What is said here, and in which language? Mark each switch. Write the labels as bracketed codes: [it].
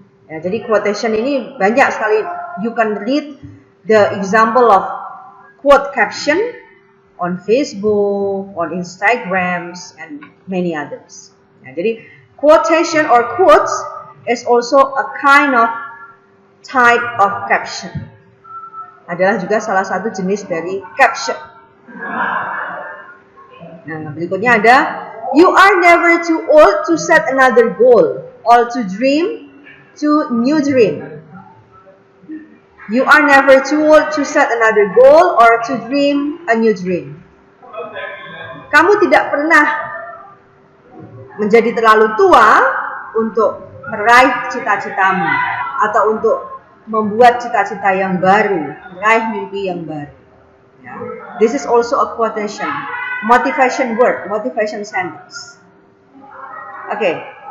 [id] Ya, jadi quotation ini banyak sekali. [en] You can read the example of quote caption on Facebook, on Instagrams, and many others. [id] Nah, jadi [en] quotation or quotes is also a kind of type of caption. [id] Adalah juga salah satu jenis dari caption. Nah, berikutnya ada, [en] you are never too old to set another goal or to dream to new dream. You are never too old to set another goal or to dream a new dream. [id] Kamu tidak pernah menjadi terlalu tua untuk meraih cita-citamu atau untuk membuat cita-cita yang baru, meraih mimpi yang baru. Yeah. [en] This is also a quotation, motivation word, motivation sentence. Okay.